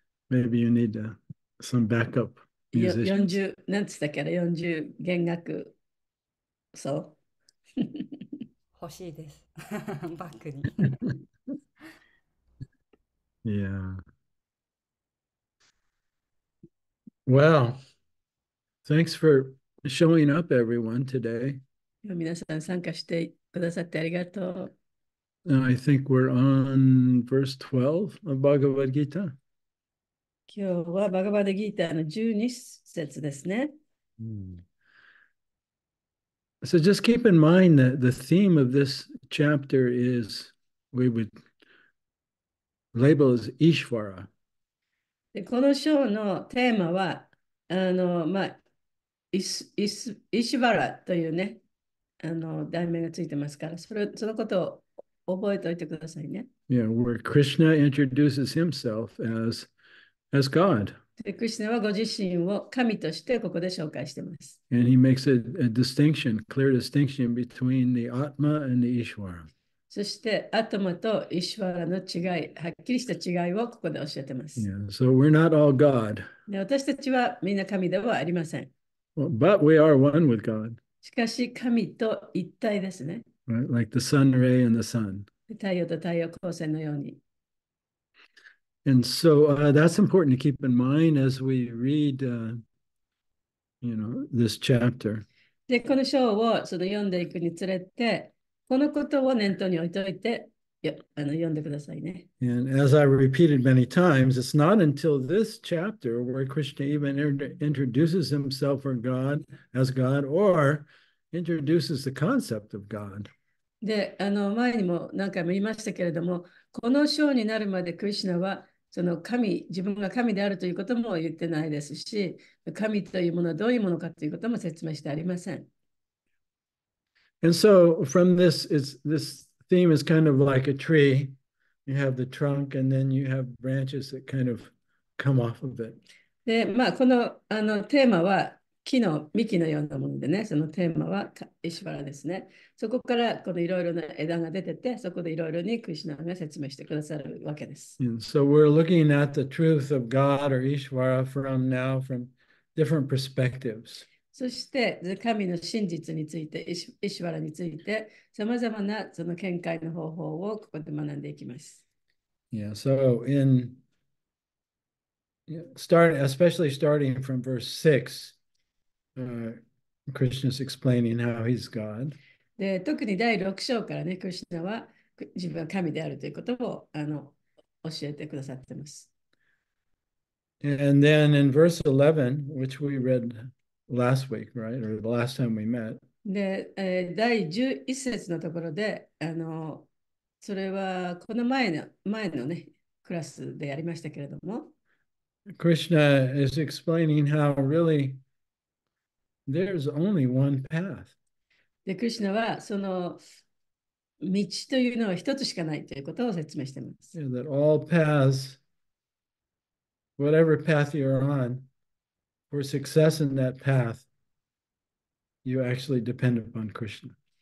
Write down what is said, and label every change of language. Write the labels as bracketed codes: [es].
[en] Maybe you need some backup musicians. [ja] 40、なんつったっけな、40弦楽そう。欲しいです。バックに。 [en] Yeah. Well, thanks for showing up, everyone, today. [ja] 皆さん参加してくださってありがとう。 [en] I think we're on verse 12 of Bhagavad Gita. [ja] 今日はバガバドギーターの12節ですね。 [en] So just keep in mind that the theme of this chapter is we would label as Ishvara. [ja] でこの章のテーマは、イシュバラというね、題名がついてますから、そのことを覚えておいてくださいね。 [en] Yeah, where Krishna introduces himself as God. [ja] でクリシュナはご自身を神としてここで紹介しています。 [en] And he makes a distinction, clear distinction between the Atma and the Ishvara. [ja] そして、アトマとイシュワラの違い、はっきりした違いをここで教えています。 [en] Yeah, so we're not all God. [ja] で私たちはみんな神ではありません。 [en] Well, but we are one with God. [ja] しかし、神と一体ですね。 [en] Right? Like the sun ray and the sun. [ja] 太陽と太陽光線のように。 [en] And so that's important to keep in mind as we read, this chapter. [ja] で、この章を読んでいくにつれて、このことを念頭に置いておいて、読んでくださいね。 [en] And as I repeated many times, it's not until this chapter where Krishna even introduces himself as God or introduces the concept of God. [ja] で、前にも何回も言いましたけれども、この章になるまでクリシュナは自分が神であるということも言ってないですし、神というものはどういうものかということも説明してありません。 [en] And so from this theme is kind of like a tree. You have the trunk and then you have branches that kind of come off of it. [ja] で、この、テーマは木の幹のようなものでね、そのテーマはイシュバラですね。そこからこのいろいろな枝が出てて、そこでいろいろにクリシュナが説明してくださるわけです。 [en] And so we're looking at the truth of God or Ishvara from different perspectives. [ja] そして神の真実について、イシュバラについて、さまざまなその見解の方法をここで学んでいきます。 [en] Yeah, so especially starting from verse 6, Krishna's explaining how he's God. [ja] で、特に第6章からね、クリシュナは自分は神であるということを教えてくださっています。 [en] And then in verse 11, which we read last week, right? Or the last time we met. [ja] で、第11節のところで、それはこの前のね、クラスでやりましたけれども、 [en] Krishna is explaining how really there's only one path. [ja] で、クリシュナはその道というのは一つしかないということを説明しています。 [en] Yeah, that all paths, whatever path you're on, for success in that path, you actually depend upon Krishna.